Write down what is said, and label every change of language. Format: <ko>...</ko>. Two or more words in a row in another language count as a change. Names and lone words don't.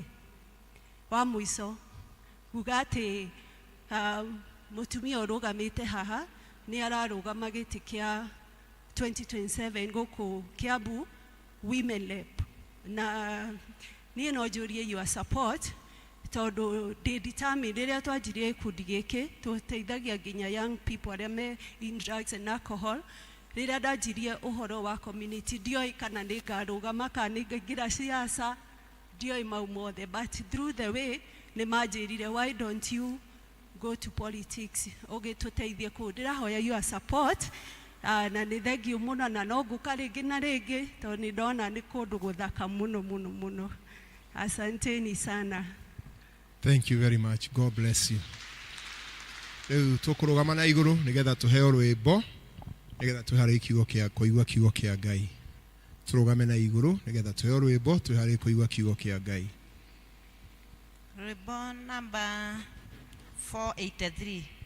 <ki>Wa mũico nguga atĩ mũtumia ũrũgamĩte haha nĩ ararũgama gĩtĩ kĩa 2027 gũkũ Kiambu Women Rep, na niĩ no njũrie</ki> <en>your support</en> <ki>tondũ ndĩ determined. Rĩrĩa twanjirie gĩkundi gĩkĩ tũteithagia nginya</ki> <en>young people</en> <ki>arĩa me</ki> <en>in drugs and alcohol.</en> <ki>Rĩrĩa ndanjirie ũhoro wa community ndioĩ kana nĩ ngarũgama kana nĩ ngaingĩra siasa, ndioĩ mau mothe,</ki> <en>but through the way</en> <ki>nĩ manjĩrire</ki> <en>why don't you go to politics,</en> <ki>ũgĩtũteithie kũu. Ndĩrahoya</ki> <en>your support,</en> <ki>na nĩ thengiũ mũno, na no ngũka rĩngĩ na rĩngĩ tondũ nĩ ndona nĩ kũndũ gũthaka mũno mũno mũno.</ki> <sw>Asanteni sana.</sw> <en>Thank you very much. God bless you.</en> <ki>Rĩu tũkũrũgama na igũrũ nĩgetha tũheo rwĩmbo nĩgetha twĩharĩrie kiugo kĩa kũigua kiugo kĩa Ngai. Tũrũgame na igũrũ nĩgetha tũheo rwĩmbo twĩharĩrie kũigua kiugo kĩa Ngai. Rwĩmbo number 483.</ki>